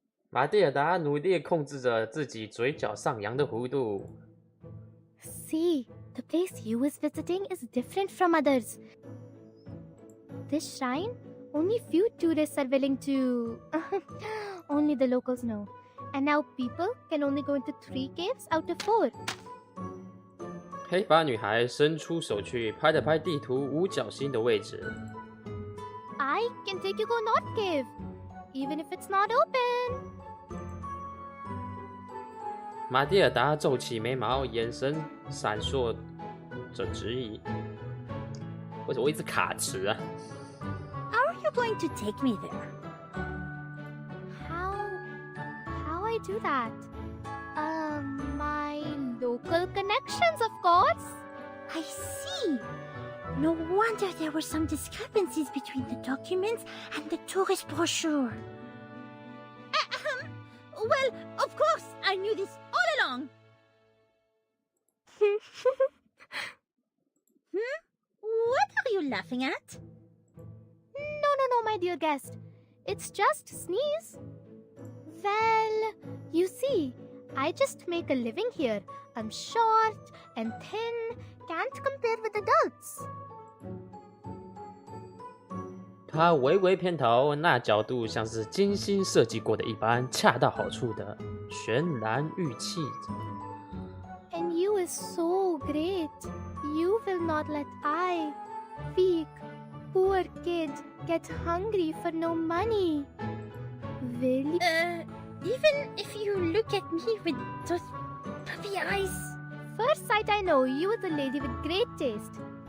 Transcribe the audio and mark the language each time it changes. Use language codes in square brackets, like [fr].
[zh] 马蒂尔达努力控制着自己嘴角上扬的弧度。 [en] See, the place you is visiting is different from others. This shrine, only few tourists are willing to... only the locals know. And now people can only go into 3 caves out of 4. [zh] 黑发女孩伸出手去拍了拍地图五角星的位置。 [en] I can take you go North Cave, even if it's not open. [zh] 马蒂尔达皱起眉毛，眼神闪烁着质疑。为什么我一直卡词啊 [en] How are you going to take me there? How I do that? My local connections, of course. I see. No wonder there were some discrepancies between the documents and the tourist brochure. Well, of course, I knew this all along. What are you laughing at? No, my dear guest. It's just sneeze. Well, you see, I just make a living here. I'm short and thin, can't compare with adults. [zh] 他微微偏头，那角度像是精心设计过的一般，恰到好处的渲染语气着。 [en] And you is so great. You will not let I, weak, poor kid, get hungry for no money. Will you? Even if you look at me with those puppy eyes. First sight I know you is a lady with great taste.